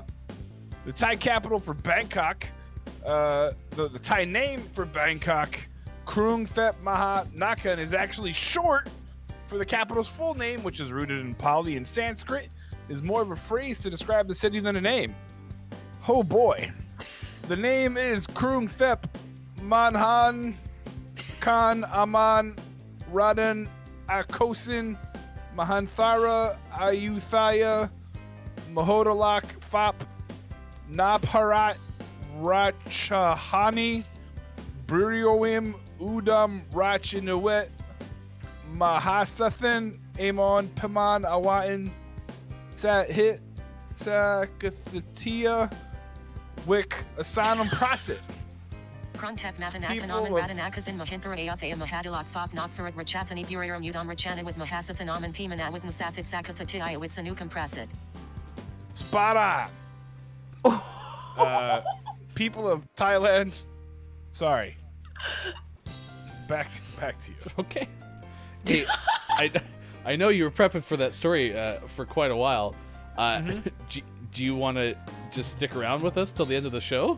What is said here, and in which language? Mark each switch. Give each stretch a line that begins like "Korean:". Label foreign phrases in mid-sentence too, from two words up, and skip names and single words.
English: The Thai capital for Bangkok, the Thai name for Bangkok, Krung Thep Maha Nakhon, is actually short for the capital's full name, which is rooted in Pali and Sanskrit, is more of a phrase to describe the city than a name. Oh boy. The name is Krung Thep Manhan Khan Aman Radan Akosin Mahanthara Ayuthaya Mahodalak Fop Nabharat Rachahani Burioim Udam Rachinawet Mahasathan Amon Paman Awatin Sat Hit Sakathatia Wick Asanam Prasit. Krontep Mavanak Phenomen Radanakazin Mahinthara Athea Mahadilak Fop Noptharat Rachathani Buriram Udam Rachana with Mahasathanom Pimanawit Musafit Sakathatia with Sanukam Prasit. Spot on. People of Thailand, sorry. Back to you. Okay. Hey, I know you were prepping for that story for quite a while. Do you want to just stick around with us till the end of the show?